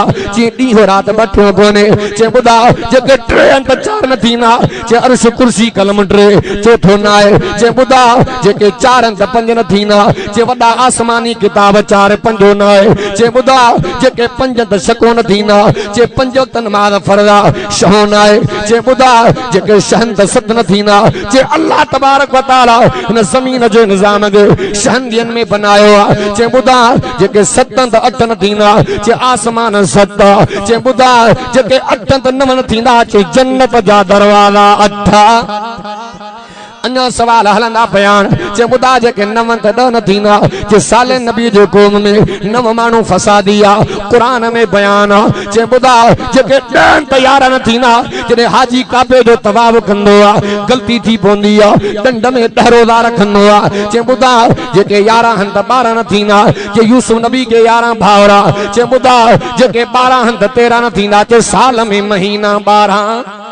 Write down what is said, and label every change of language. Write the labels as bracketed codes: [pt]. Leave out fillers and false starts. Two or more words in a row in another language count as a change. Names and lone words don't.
[sd] जे ॾींहुं राति ॿ टियों कोन्हे जे ॿुधा जेके टे आहिनि त चारि न थींदा जे अर्श कुर्सी कलम टे चोथो न आहे जे ॿुधा जेके चारि आहिनि त पंज न थींदा जे वॾा आसमानी किताब चारि पंजो न आहे जे ॿुधा जेके पंज त छको न थींदा जे पंज तन मार फरदा छहो न आहे जे ॿुधा जेके छहनि त सत न थींदा जे [ar] الله تبارك وتعالى [sd] इन ज़मीन जो निज़ाम खे शहंदियन में बनायो आहे जे ॿुधा जेके सत त अठ न थींदा जे आसमान सत जे ॿुधा जेके अठ त नव न थींदा जे जन्नत जा दरवाज़ा अठ। अन्य सवाल हलंदा बयान जे ॿुधा जेके नव त ॾह न थींदा जे साले नबी जे क़ौम में नव माण्हू फसादी आहे क़ुरान में बयान आहे जे ॿुधा जेके ॾह त यारहं न थींदा जॾहिं हाजी काबे जो तवाफ़ कंदो आहे ग़लती थी पवंदी आहे ॾंड में 10 रोज़ा रखंदो आहे जे ॿुधा जेके 11 आहिनि त 12 न थींदा जे यूसुफ नबी के 11 भाउरा जे ॿुधा जेके 12 आहिनि त 13 न थींदा जे साल में महीना 12